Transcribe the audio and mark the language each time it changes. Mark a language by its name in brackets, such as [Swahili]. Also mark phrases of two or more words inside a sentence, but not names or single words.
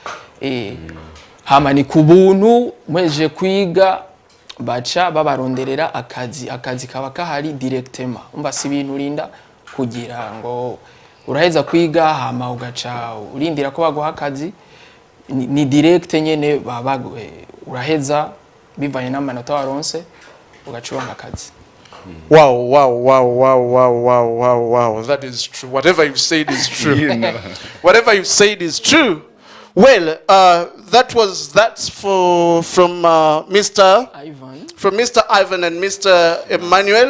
[Rundi] hama ni ku buntu mweje kwiga baca babaronderera akazi kaba kahari directement umva si ibintu urinda kugira ngo uraheza kwiga hama ugaca urindira ko baguha akazi ni direct nyene uraheza bivanye n'amanota waronse ugacuronka akazi. [English] Wow, that is true. Whatever you've said is true. Whatever you've said is true. Well, that's from Mr. Ivan and Mr. Emmanuel.